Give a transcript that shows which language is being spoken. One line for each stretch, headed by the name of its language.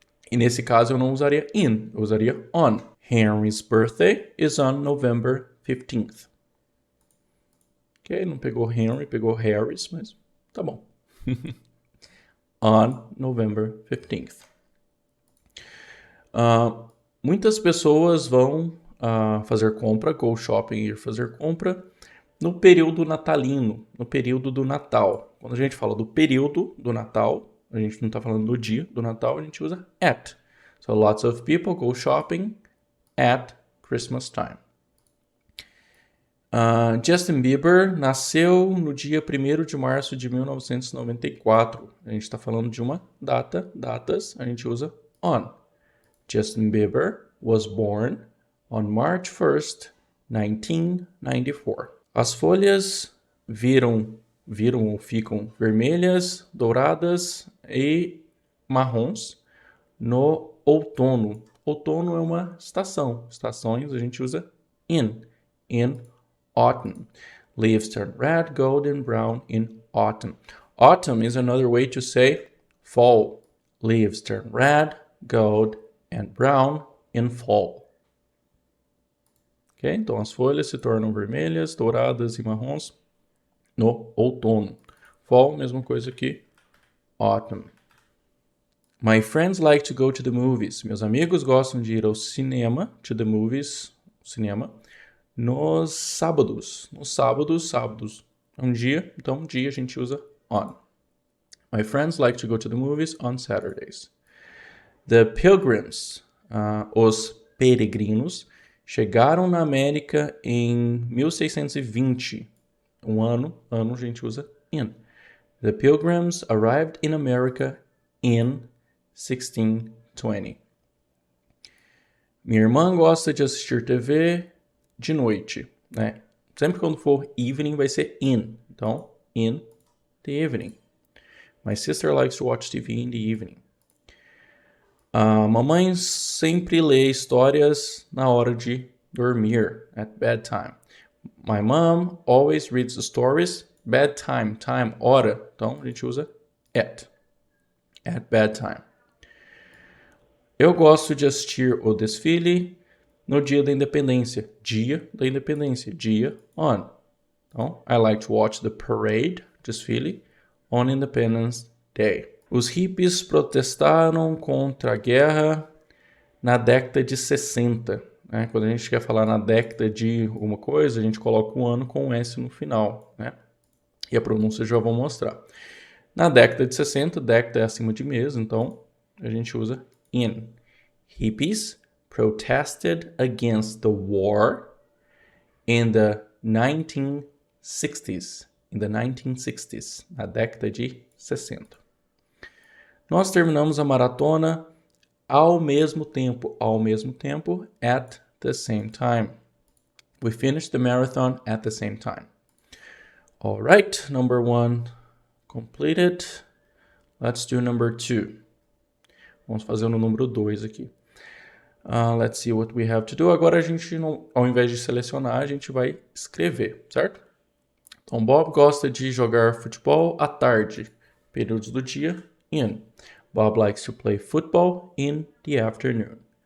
Portuguese: E nesse caso eu não usaria in, eu usaria on.
English: Henry's birthday is on November 15th.
Portuguese: Ok, não pegou Henry, pegou Harry's, mas tá bom.
English: On November 15th.
Portuguese: Muitas pessoas vão fazer compra,
English: go shopping,
Portuguese: ir fazer compra, no período natalino, no período do Natal. Quando a gente fala do período do Natal, a gente não está falando do dia do Natal, a gente usa at.
English: So lots of people go shopping at Christmas time.
Portuguese: Justin Bieber nasceu no dia 1º de março de 1994. A gente está falando de uma datas, a gente usa on.
English: Justin Bieber was born on March 1st, 1994.
Portuguese: As folhas viram ou ficam vermelhas, douradas e marrons no outono. Outono é uma estação. Estações a gente usa in.
English: In autumn. Leaves turn red, golden, brown in autumn. Autumn is another way to say fall. Leaves turn red, gold, and brown in fall. Ok?
Portuguese: Então as folhas se tornam vermelhas, douradas e marrons no outono. Fall, mesma coisa que autumn.
English: My friends like to go to the movies.
Portuguese: Meus amigos gostam de ir ao cinema,
English: to the movies,
Portuguese: cinema, nos sábados. Nos sábados, sábados é um dia, então dia a gente usa on.
English: My friends like to go to the movies on Saturdays.
Portuguese: The Pilgrims, os peregrinos, chegaram na América em 1620. Ano a gente usa in.
English: The Pilgrims arrived in America in 1620.
Portuguese: Minha irmã gosta de assistir TV de noite, né? Sempre quando for evening vai ser in. Então,
English: in the evening. My sister likes to watch TV in the evening.
Portuguese: A mamãe sempre lê histórias na hora de dormir,
English: at bedtime. My mom always reads the stories, bedtime, time, hora.
Portuguese: Então, a gente usa
English: at bedtime.
Portuguese: Eu gosto de assistir o desfile no dia da independência. Dia da independência. Dia, on.
English: Então, I like to watch the parade, desfile, on Independence Day.
Portuguese: Os hippies protestaram contra a guerra na década de 60. Né? Quando a gente quer falar na década de alguma coisa, a gente coloca o ano com um S no final. Né? E a pronúncia eu já vou mostrar. Na década de 60, década é acima de mês, então a gente usa in.
English: Hippies protested against the war in the 1960s. In the 1960s,
Portuguese: na década de 60. Nós terminamos a maratona ao mesmo tempo,
English: at the same time. We finished the marathon at the same time. All right, number 1 completed. Let's do number 2.
Portuguese: Vamos fazer no número 2 aqui.
English: Let's see what we have to do.
Portuguese: Agora a gente, ao invés de selecionar, a gente vai escrever, certo? Então, Bob gosta de jogar futebol à tarde. Períodos do dia, in.
English: Bob likes to play football in the afternoon.